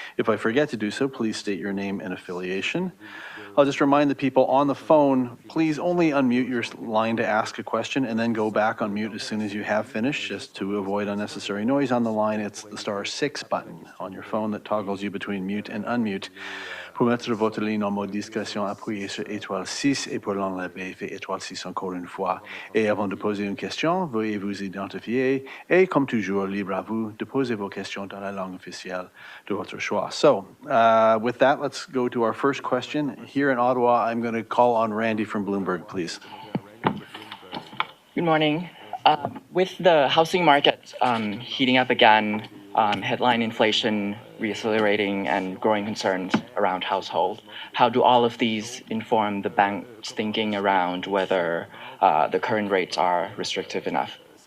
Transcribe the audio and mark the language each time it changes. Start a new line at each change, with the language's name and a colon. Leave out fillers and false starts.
English: If I forget to do so, please state your name and affiliation. I'll just remind the people on the phone, please only unmute your line to ask a question and then go back on mute as soon as you have finished, just to avoid unnecessary noise on the line. It's the *6 button on your phone that toggles you between mute and unmute.
French: Pour mettre votre ligne en mode discrétion, appuyez sur étoile 6 et pour l'enlever, faites étoile 6 encore une fois. Et avant de poser une question, veuillez vous identifier et, comme toujours, libre à vous de poser vos questions dans la langue officielle de votre choix.
English: So, with that, let's go to our first question. Here in Ottawa, I'm going to call on Randy from Bloomberg, please. Good morning. With the housing market heating up again, headline inflation reaccelerating and growing concerns around household, how do all of these inform the bank's thinking around whether the current rates are restrictive enough?